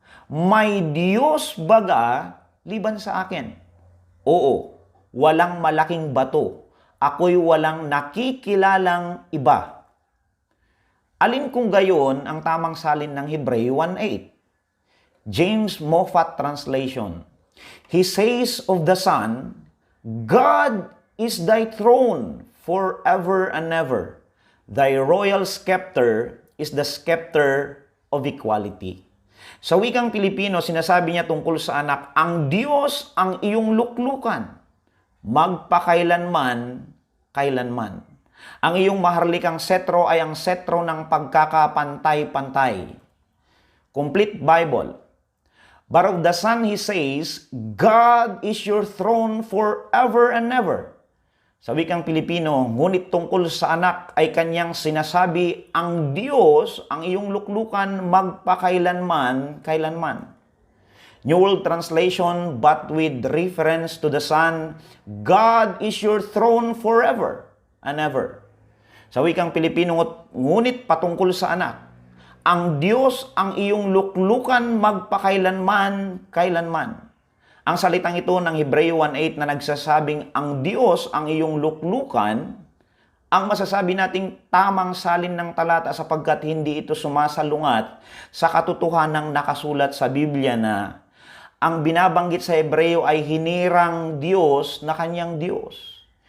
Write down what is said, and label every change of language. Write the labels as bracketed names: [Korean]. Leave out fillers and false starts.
[Filipino] May Diyos baga liban sa akin? Oo, walang malaking bato. Ako'y walang nakikilalang iba. Alin kung gayon ang tamang salin ng Hebreo 1:8? [English] James Moffat Translation. He says of the Son, God is thy throne forever and ever. Thy royal scepter is the scepter of equality. [Filipino] Sa wikang Pilipino, sinasabi niya tungkol sa anak, ang Diyos ang iyong luklukan, magpakailanman, kailanman. Ang iyong maharlikang setro ay ang setro ng pagkakapantay-pantay. [English] Complete Bible. But of the Son, he says, God is your throne forever and ever. [Filipino] Sa wikang Pilipino, ngunit tungkol sa anak ay kanyang sinasabi, ang Diyos, ang iyong luklukan, magpakailanman, kailanman. [English] New World Translation, but with reference to the Son, God is your throne forever and ever. [Filipino] Sa wikang Pilipino, ngunit patungkol sa anak, ang Diyos, ang iyong luklukan, magpakailanman, kailanman. Ang salitang ito ng Hebreo 1:8 na nagsasabing ang Diyos ang iyong luklukan, ang masasabi nating tamang salin ng talata sapagkat hindi ito sumasalungat sa katotohanang nakasulat sa Biblia na ang binabanggit sa Hebreo ay hinirang Diyos na kanyang Diyos.